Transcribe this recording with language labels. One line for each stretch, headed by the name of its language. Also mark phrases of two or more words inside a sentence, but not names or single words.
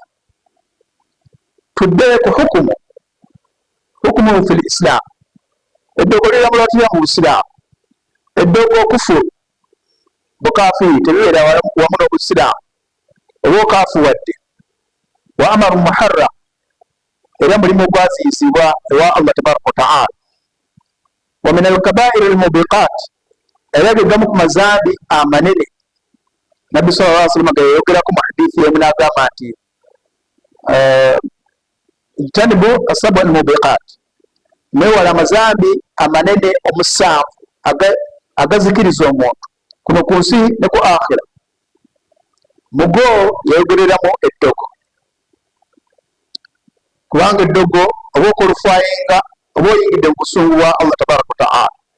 Ganda: Tudde ku
Arabic: حكم في الإسلام.
Ganda: Eddogo liramula litya mu Busiraamu? Eddogo kufuru, bukafiri, tebibeera wamu n'Obusiraamu oba okafuwadde.
Arabic: وأمر محرم,
Ganda: era mulimu gwaziyisibwa ewa
Arabic: الله تبارك وتعالى. ومن الكبائر الموبقات,
Ganda: era gegamu ku mazambi amanene. Nabbi
Arabic: صلى الله عليه وسلم
Ganda: gayogerako mu hadithi emu n'agamba nti
Arabic: اجتنبوا السبع الموبقات,
Ganda: mwewala amazambi amanene omusanvu agazikiriza omuntu kuno ku nsi ne ku akhira. Mugo yayogereramu eddogo, kubanga eddogo oba okolufayinga oba oyingidde mu busungu bwa
Arabic: الله تبارك وتعالى.